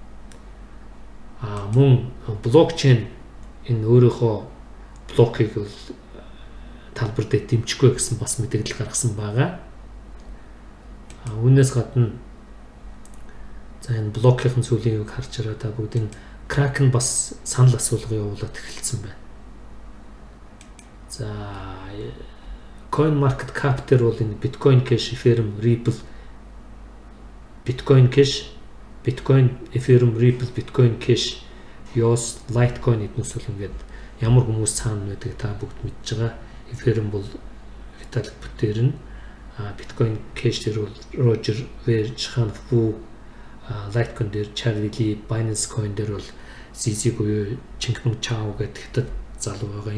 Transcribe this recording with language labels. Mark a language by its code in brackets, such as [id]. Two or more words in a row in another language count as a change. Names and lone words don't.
[mn] Мөн блокчейн энэ өөрийнхөө блокийг бол талбар дээр дэмжихгүй гэсэн бас мэдээлэл гаргасан байгаа. Үүнээс гадна за энэ блокийн зүйлийг харж байгаа та бүгд энэ Kraken бас санал асуулга явуулаад эхэлсэн байна. За CoinMarketCap дээр бол энэ Bitcoin Cash, Ethereum, Ripple, Bitcoin Cash, Bitcoin, Ethereum, Ripple, Bitcoin Cash, EOS, Litecoin эднээс бол ингээд ямар хүмүүс цаана байдаг та бүгд мэдж байгаа. Ethereum бол Vitalik Buterin, Bitcoin Cash дээр бол Roger Ver, Chan Fu, Litecoin дээр Charlie Lee, Binance Coin дээр бол CZ буюу Changpeng Chao гэдэг хятад залуу байгаа.